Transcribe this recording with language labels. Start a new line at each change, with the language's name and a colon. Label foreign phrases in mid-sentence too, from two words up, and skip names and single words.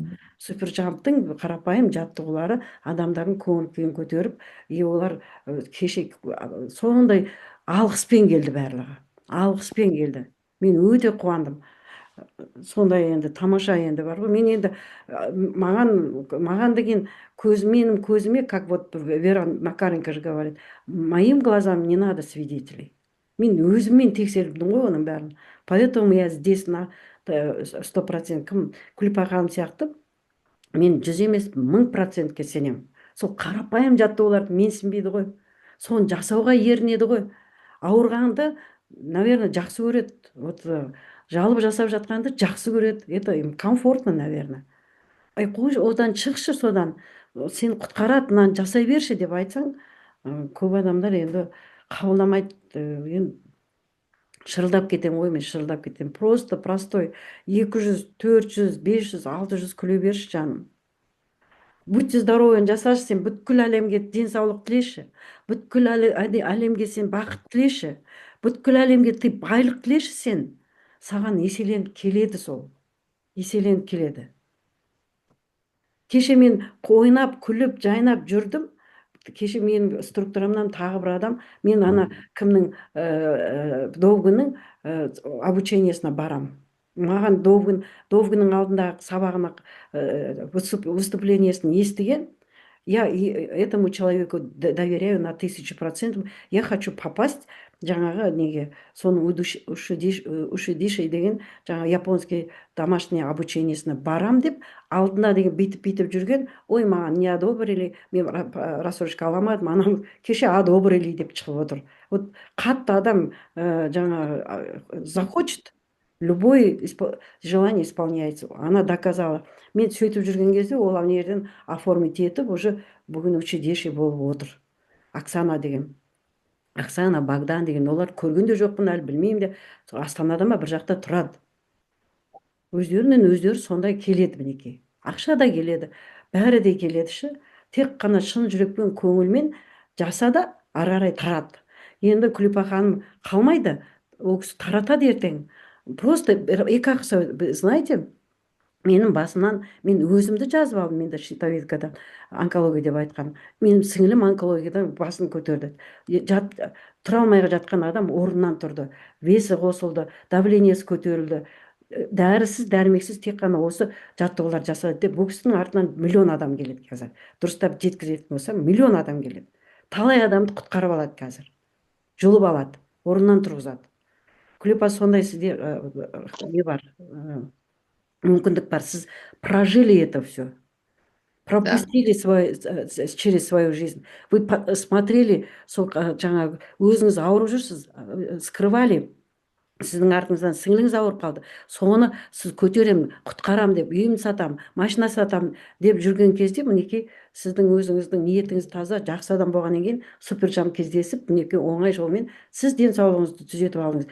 Kazakh: Супержамптың қарапайым жаттығулары адамдардың көңіл күйін көтеріп, олар кеше сондай алғыспен келді барлығы. Алғыспен келді. Мен өте қуандым. Сондай енді тамаша енді бар ғой. Мен енді маған деген менің көзіме,
Russian: как вот Вера Макаренко же говорит, моим глазам не надо свидетелей.
Kazakh: Мен өзіммен тексердім ғой оның бәрін.
Russian: Поэтому я здесь на 100%.
Kazakh: Кім Күлипа ханым сияқты мен 100 емес 1000%-ке сенемін. Сол қарапайым жаттығуларды менсінбейді ғой. Соны жасауға ерінеді ғой. Ауырғанды, наверное, жақсы көреді. Вот жалып жасап жатқанды жақсы көреді.
Russian: Это им комфортно, наверное.
Kazakh: Қойшы, одан шықшы, содан сені құтқарады, мынаны жасай берші деп айтсаң, көп адамдар енді қабылдамайды. Енді шырылдап кетемін ғой, мен шырылдап кетемін.
Russian: Просто простой
Kazakh: 200, 400, 500, 600 күле берші жаным.
Russian: Будьте здоровы
Kazakh: жасашы, сен бүткіл әлемге денсаулық тілеші. Бүткіл әлемге сен бақыт тілеші. Бүткіл әлемге ты байлық тілеші сен. Саған еселеніп келеді сол. Еселеніп келеді. Кеше мен ойнап, күліп, жайнап жүрдім. Кеше мен структурамнан тағы бір адам, мен ана кімнің Довгінің обучениесіне барам. Маған Довгінің алдындағы сабағына выступлениесін естіген,
Russian: я этому человеку доверяю на 1000%. Я хочу попасть
Kazakh: жаңағы неге, соның ушидиши деген жаңа
Russian: японский домашний
Kazakh: обучениесіне барам деп, алдына деген бейтіп жүрген, ой, маған не одобрили, мен рассрочка аламадым, анам кеше одобрили деп шығып отыр.
Russian: Вот
Kazakh: қатты адам жаңа
Russian: захочет, любое желание исполняется. Она доказала.
Kazakh: Мен сөйтіп жүрген кезде ол ана жерден оформить етіп, уже бүгін учредитель болып отыр. Оксана деген. Оксана, Богдан деген, олар көрген де жоқпын әлі, білмеймін де. Астанада ма бір жақта тұрады. Өздерінен өздері сондай келеді мінекей. Ақша да келеді, бәрі де келеді ше. Тек қана шын жүрекпен, көңілмен жаса да ары қарай тарат. Енді Күлипа ханым қалмайды, ол кісі таратады ертең.
Russian: Просто и как, знаете,
Kazakh: менің басымнан мен өзімді жазып алдым, мен де щитовидкадан, онкология деп айтқан. Менің сіңілім онкологиядан басын көтерді. Тұра алмай жатқан адам орнынан тұрды, весі қосылды, давлениесі көтерілді. Дәрісіз дәрмексіз тек қана осы жаттығулар жасады деп, бұл кісінің артынан миллион адам келеді қазір. Дұрыстап жеткізетін болса, миллион адам келеді. Талай адамды құтқарып алады қазір, жұлып алады, орнынан тұрғызады. Күлипа, сондай сізде не бар, мүмкіндік бар.
Russian: Сіз прожили это все, Да. пропустили через свою жизнь. Вы смотрели,
Kazakh: жаңағы өзіңіз ауырып жүрсіз, скрывали. Сіздің артыңыздан сіңіліңіз ауырып қалды, соны сіз көтеремін, құтқарам деп, үйімді сатам, машина сатам деп жүрген кезде, мінекей сіздің өзіңіздің ниетіңіз таза, жақсы адам болғаннан кейін суперджам кездесіп, мінекей оңай жолмен сіз денсаулығыңызды түзетіп алдыңыз.